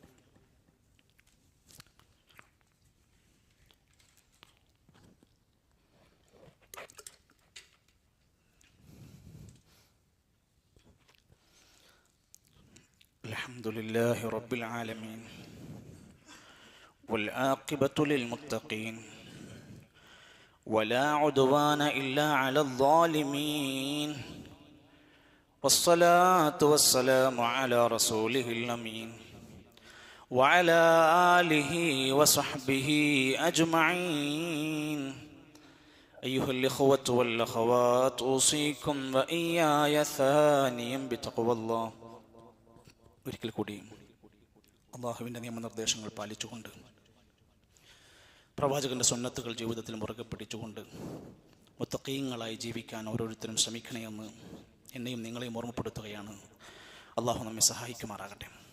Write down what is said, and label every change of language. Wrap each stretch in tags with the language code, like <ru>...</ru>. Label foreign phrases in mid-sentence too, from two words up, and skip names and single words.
<ar>الحمد لله رب العالمين والعاقبة للمتقين ولا عدوان إلا على الظالمين والصلاة والسلام على رسوله الأمين وعلى آله وصحبه أجمعين أيها الإخوة والأخوات أوصيكم وإياي ثانيا بتقوى الله.</ar> <ml>ഒരിക്കൽ കൂടി അല്ലാഹുവിൻ്റെ നിയമനിർദ്ദേശങ്ങൾ പാലിച്ചുകൊണ്ട്, പ്രവാചകന്റെ സുന്നത്തുകൾ ജീവിതത്തിൽ മുറുകെ പിടിച്ചുകൊണ്ട് മുത്തഖീങ്ങളായി ജീവിക്കാൻ ഓരോരുത്തരും ശ്രമിക്കണമെന്ന് എന്നെയും നിങ്ങളെയും ഓർമ്മപ്പെടുത്തുകയാണ്. അള്ളാഹു നമ്മെ സഹായിക്കുമാറാകട്ടെ.</ml>